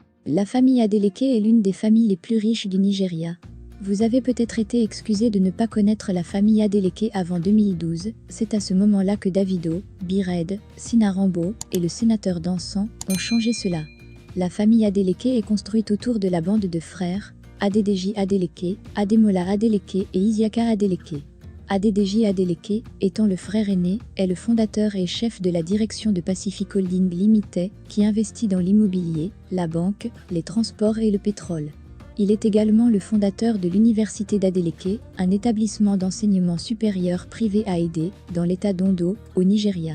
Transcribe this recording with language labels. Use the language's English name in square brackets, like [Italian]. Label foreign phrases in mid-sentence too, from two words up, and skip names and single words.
[French] La famille Adeleke est l'une des familles les plus riches du Nigeria. Vous avez peut-être été excusé de ne pas connaître la famille Adeleke avant 2012, c'est à ce moment-là que Davido, B-Red, Sina Rambo et le sénateur Dansan ont changé cela. La famille Adeleke est construite autour de la bande de frères, Adedeji Adeleke, Ademola Adeleke et Isiaka Adeleke. Adedeji Adeleke, étant le frère aîné, est le fondateur et chef de la direction de Pacific Holding Limited, qui investit dans l'immobilier, la banque, les transports et le pétrole. Il est également le fondateur de l'Université d'Adeleke, un établissement d'enseignement supérieur privé à Ede, dans l'état d'Ondo, au Nigeria.